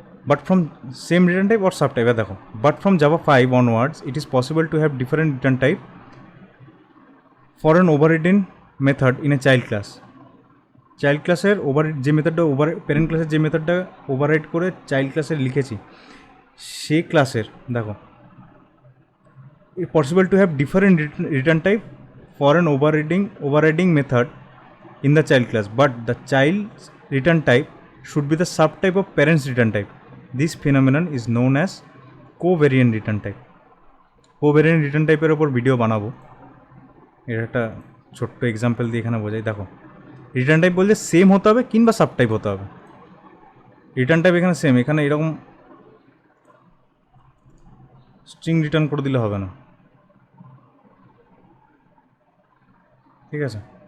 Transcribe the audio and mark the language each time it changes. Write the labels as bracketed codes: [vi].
[en] But from same return type or subtype, দেখো, but from Java 5 onwards, it is possible to have different return type for an overridden method in a child class. [bn] Child ক্লাসের যে মেথডটা parent ক্লাসের যে মেথডটা override করে child ক্লাসের লিখেছি, সেই ক্লাসের দেখো, [en] Possible to have different return type for an overriding method in the child class, but the child's return type should be the subtype of parent's return type. This phenomenon is known as covariant return type. [bn] Covariant return type এর উপর video বানাবো, এর একটা ছোট্ট example দিয়ে এখানে বোঝাই। দেখো, রিটার্ন টাইপ বলতে সেম হতে হবে কিংবা সাবটাইপ হতে হবে। রিটার্ন টাইপ এখানে সেম, এখানে এরকম স্ট্রিং রিটার্ন করে দিলে হবে না, ঠিক আছে?